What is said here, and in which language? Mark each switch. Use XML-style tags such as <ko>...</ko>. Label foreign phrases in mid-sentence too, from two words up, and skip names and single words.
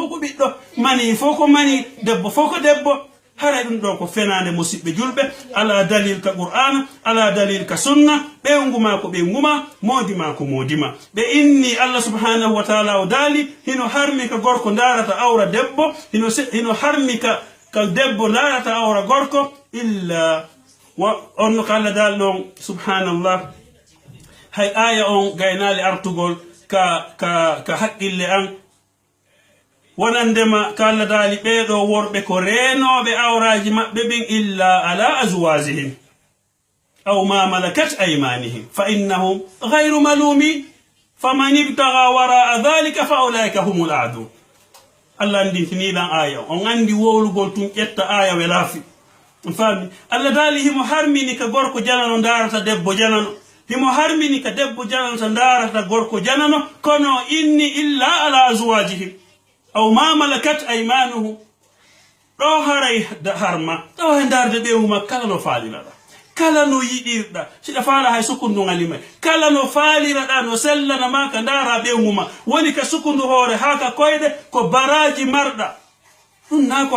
<ff>ko ɓiɗɗo mani fof ko mani debbo fof ko debbo haray ɗum ɗo ko fenande musidɓe julɓe ala dalil ka qur'ana ala dalil ka sunna ɓeyguma ko ɓeyguma modima ko modima ɓe inni</ff> <ar>الله سبحانه وتعالى</ar> <ff>o daali hino harmi ka gorko darata awra debbo hino harmi ka debbo darata awra gorko illa on ko Allah daali ɗon subhanallah hay aya on gaynali artugol ka haqqille an wonandema ko Allah daali ɓeeɗo worɓe ko reenoɓe awraji maɓɓe ɓen</ff> <ar>إلا على أزواجهم أو ما ملكت أيمانهم فإنهم غير ملومين فمن ابتغى وراء ذلك فأولئك هم العادون</ar> <ff>Allah andintiniɗan aya on andi wowlugol tun ƴetta aya we laafi on faami Allah daali himo harmini ka gorko janano darata debbo janano himo harmini ka debbo janano to darata gorko janano kono inni</ff> <ar>إلا على أزواجهم أو ما ملكت أيمانهم</ar> <ff>ɗo haray harma ɗo e darde ɓewuma kala no faaliraɗa kala no yiɗirɗa siɗa faala hay sukundu ngalima kala no faaliraɗa no sellanama ka dara ɓewuma woni ka sukundu hoore ha ka koyɗe ko baraji marɗa ɗum na ko</ff>